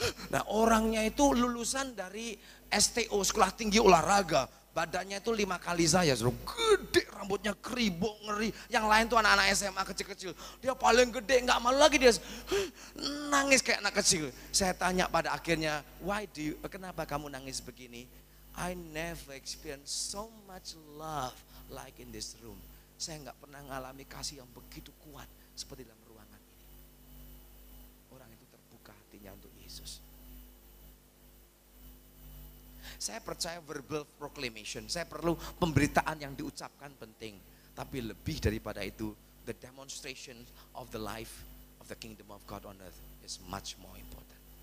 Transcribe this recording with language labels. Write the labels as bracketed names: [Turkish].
[Indonesian] Nah orangnya itu lulusan dari STO, Sekolah Tinggi Olahraga. Badannya itu 5 kali saya, gede, rambutnya keribuk, ngeri. Yang lain tuh anak-anak SMA kecil-kecil. Dia paling gede, nggak malu lagi dia nangis kayak anak kecil. Saya tanya pada akhirnya, kenapa kamu nangis begini? [English] I never experienced so much love like in this room. [Indonesian] Saya nggak pernah ngalami kasih yang begitu kuat seperti dalam ruangan ini. Orang itu terbuka hatinya untuk Yesus. Saya percaya verbal proclamation, saya perlu pemberitaan yang diucapkan penting. Tapi lebih daripada itu, [English] the demonstration of the life of the kingdom of God on earth is much more important.